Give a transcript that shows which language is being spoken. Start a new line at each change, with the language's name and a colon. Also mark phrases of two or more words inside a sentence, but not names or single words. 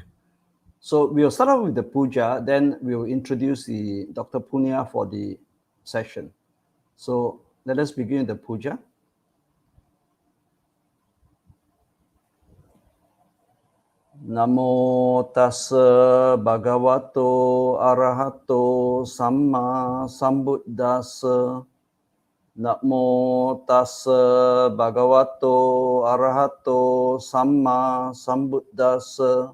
English: So we'll start off with the puja, then we'll introduce the Dr. Punna for the session. So let us begin the puja.
Pali: Namo tassa bhagavato arahato samma sambuddhassa. Namo tassa bhagavato arahato samma sambuddhassa.